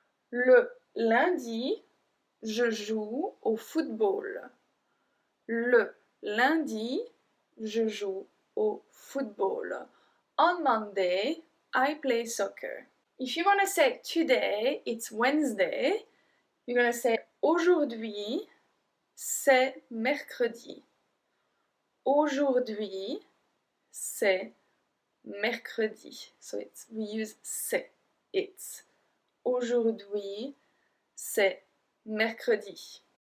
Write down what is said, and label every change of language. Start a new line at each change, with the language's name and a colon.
French: Le lundi, je joue au football. Le lundi, je joue au football.
English: On Monday, I play soccer. If you want to say today, it's Wednesday, you're going to say
French: aujourd'hui, c'est mercredi. Aujourd'hui, c'est mercredi.
English: So we use c'est, it's.
French: Aujourd'hui, c'est mercredi.